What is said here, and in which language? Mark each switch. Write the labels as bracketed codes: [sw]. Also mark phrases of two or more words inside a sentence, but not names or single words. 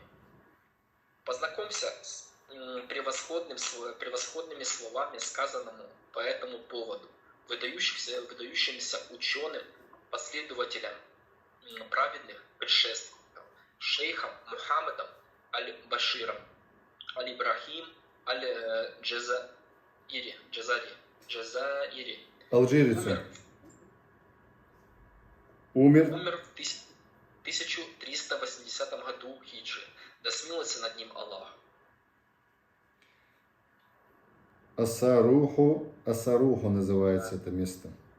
[ru] Познакомься с превосходными словами, сказанному по этому поводу, выдающимся ученым, последователям праведных предшественников, шейхом Мухаммадом аль-Баширом, аль-Ибрахим аль-Джазаири, алжирец. Умер в 1380 году хиджры. Да смилуется над ним Аллах. Асаруху называется это место.